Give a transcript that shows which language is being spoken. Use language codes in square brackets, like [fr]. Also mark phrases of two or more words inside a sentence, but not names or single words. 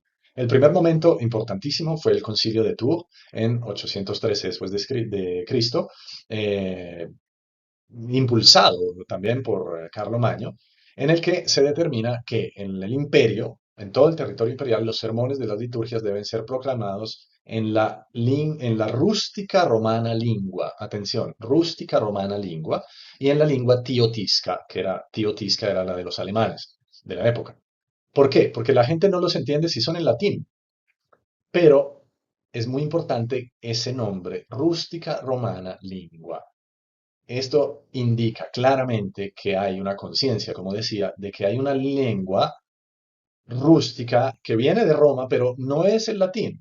[es] El primer momento importantísimo fue el Concilio de Tours en 813 después de Cristo, eh, impulsado también por Carlomagno, en el que se determina que en el imperio, en todo el territorio imperial, los sermones de las liturgias deben ser proclamados en la [la] rústica romana lingua, [es] atención, [la] rústica romana lingua, [es] y en la lengua tiotisca era la de los alemanes de la época. ¿Por qué? Porque la gente no los entiende si son en latín, pero es muy importante ese nombre, [la] rústica romana lingua. [es] Esto indica claramente que hay una conciencia, como decía, de que hay una lengua rústica que viene de Roma, pero no es el latín.